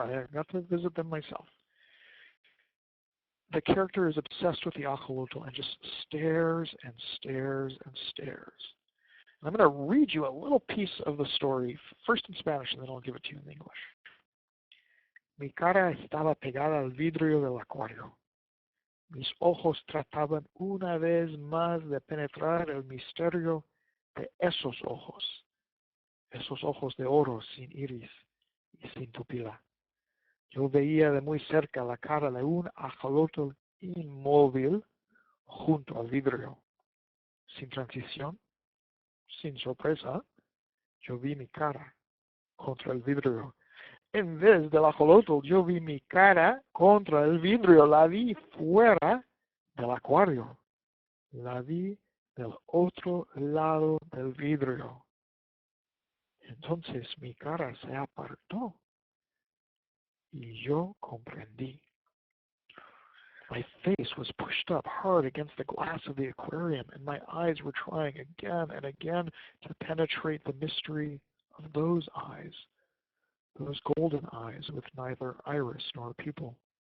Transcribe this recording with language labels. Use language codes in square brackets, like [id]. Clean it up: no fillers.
[en] I got to visit them myself. The character is obsessed with the ajolotl and just stares and stares and stares. And I'm going to read you a little piece of the story, first in Spanish, and then I'll give it to you in English. [es] Mi cara estaba pegada al vidrio del acuario. Mis ojos trataban una vez más de penetrar el misterio de esos ojos de oro sin iris y sin pupila. Yo veía de muy cerca la cara de un ajolotl inmóvil junto al vidrio. Sin transición, sin sorpresa, yo vi mi cara contra el vidrio. En vez del ajolotl, yo vi mi cara contra el vidrio. La vi fuera del acuario. La vi del otro lado del vidrio. Entonces mi cara se apartó y yo comprendí. [en] My face was pushed up hard against the glass of the aquarium, and my eyes were trying again and again to penetrate the mystery of those eyes, those golden eyes with neither iris nor pupil.